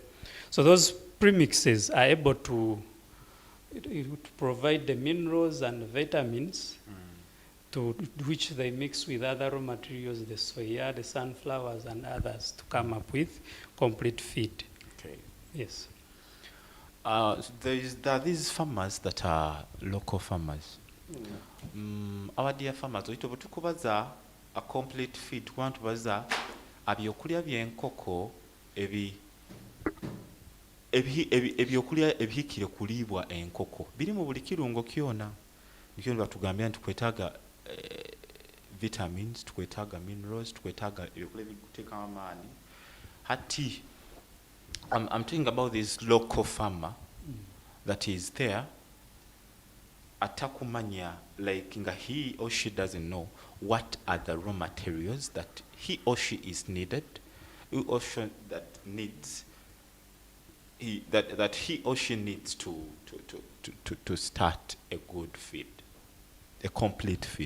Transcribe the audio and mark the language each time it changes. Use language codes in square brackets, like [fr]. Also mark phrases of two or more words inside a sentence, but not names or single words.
[en] So those premixes are able to provide the minerals and vitamins to which they mix with other raw materials, the soya, the sunflowers, and others to come up with complete feed. Okay. Yes. There are these farmers that are local farmers. Our dear farmers, [lg] tukubaza [en] a complete feed, [lg] tukubaza abyokulya byenkoko ebyokulya ebihikire kulibwa enkoko biri mu buli kirungo kyona. Nikyo batugambira nti twetaaga vitamins, twetaaga minerals, twetaaga ebyokulya ebikuteeka amaani. [en] Hati I'm talking about this local farmer that is there atakumanya, like he or she doesn't know what are the raw materials that he or she is needed, who or she that needs that he or she needs to start a good feed, a complete feed.